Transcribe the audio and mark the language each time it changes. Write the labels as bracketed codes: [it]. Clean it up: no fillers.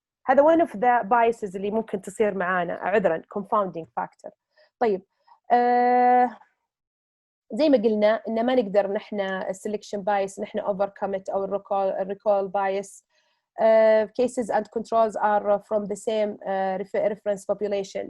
[ar] هذا [en] one of the biases [ar] اللي ممكن تصير معانا، عذراً confounding factor. طيب زي ما قلنا إن ما نقدر نحن selection bias نحن [en] overcome it [ar] أو recall bias. [en] Cases and controls are from the same reference population.